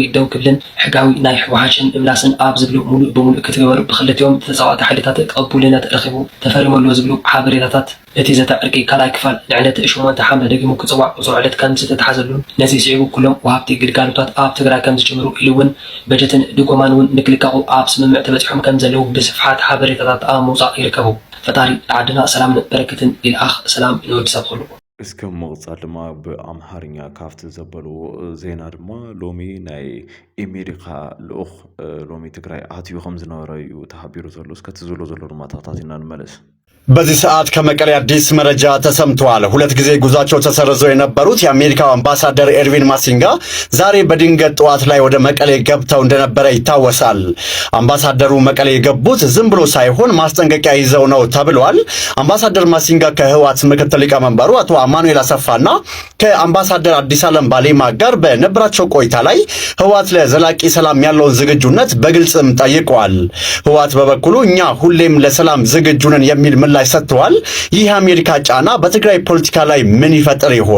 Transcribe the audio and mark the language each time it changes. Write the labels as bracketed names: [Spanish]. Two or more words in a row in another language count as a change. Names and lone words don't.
[Tigrinya] ደው ክብልን ሕጋዊ ናይ ሕወሓትን እምላስን ኣብ ዝብሉ ሙሉእ ብሙሉእ ክትገበሩ ብኽልቲኦም ተጻዋዕቲ ሓይልታት ቅቡልነት ረኺቡ ተፈሪመሉ ዝብሉ ሓበሬታታት እቲ ዘተ ዕርቂ ካልኣይ ክፋል ንዕለት 8 ሓምለ ደጊሙ ክጽዋዕ ቁጽር ዕለት ከም ዝተተሓዘሉን ነዚ ስዒቡ ኩሎም ወሃብቲ ግልጋሎታት ኣብ ትግራይ ከም ዝጅምሩ ኢሉ እውን በጀትን ድጎማን እውን ንክልቀቁ ኣብ ስምምዕ ተበፂሖም ከም ዘለው ብስፍሓት ሓበሬታታት ኣብ ምውፃእ ይርከቡ ፈጣሪ ዓድና ሰላምን በረከትን ኢልኣኽ ሰላም ንወድሰብ ኩሉ እስከ መቕጻል ድማ ብኣምሓርኛ ካፍቲ ዘበሉ ዜና ድማ ሎሚ ናይ ኣሜሪካ ልኡኽ ሎሚ ትግራይ ኣትዩ ከም ዝነበረ እዩ ተሓቢሩ ዘሎ እስከ ትዝብሎ ዘሎ ድማ ተኸታቲና ንመለስ [Amharic] በዚህ ሰዓት ከመቀሌ አዲስ መረጃ ተሰምቷል። ሁለት ጊዜ ጉዟቸው ተሰርዘው የነበሩት የአሜሪካው አምባሳደር ኤርቪን ማሲንጋ ዛሬ በድንገት ጠዋት ላይ ወደ መቀሌ ገብተው እንደነበረ ይታወሳል። አምባሳደሩ መቀሌ የገቡት ዝም ብሎ ሳይሆን ማስጠንቀቂያ ይዘው ነው ተብሏል። አምባሳደር ማሲንጋ ከህወሓት ምክትል ሊቀመንበሩ አቶ አማኑኤል አሰፋና ከአምባሳደር አዲስ ዓለም ባሌማ ጋር በነበራቸው ቆይታ ላይ ህወሓት ለዘላቂ ሰላም ያለውን ዝግጁነት በግልጽም ጠይቀዋል። ህወሓት በበኩሉ እኛ ሁሌም ለሰላም ዝግጁ ነን የሚል ምላሽ ሰጥተዋል። ይህ አሜሪካ ጫና በትግራይ ፖለቲካ ላይ ምን ይፈጥር ይሆን?